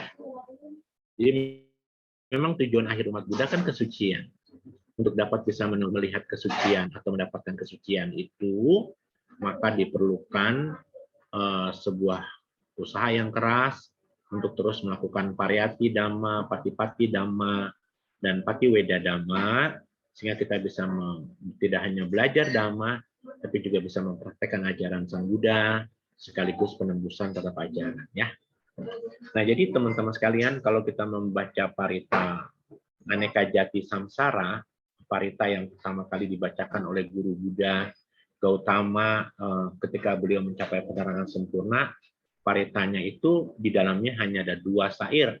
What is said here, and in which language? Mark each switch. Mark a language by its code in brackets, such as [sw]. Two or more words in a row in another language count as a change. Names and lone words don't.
[id] Jadi memang tujuan akhir umat Buddha kan kesucian. Untuk dapat bisa melihat kesucian atau mendapatkan kesucian itu, maka diperlukan sebuah usaha yang keras untuk terus melakukan [pi] pariyati dhamma, patipati dhamma, [id] dan [pi] patiweda dhamma, [id] sehingga kita bisa tidak hanya belajar dhamma, tapi juga bisa mempraktekkan ajaran Sang Buddha, sekaligus penembusan terhadap ajaran. Ya. Nah, jadi teman-teman sekalian, kalau kita membaca parita Aneka Jati Samsara, parita yang pertama kali dibacakan oleh guru Buddha Gautama ketika beliau mencapai penerangan sempurna, paritanya itu di dalamnya hanya ada 2 syair.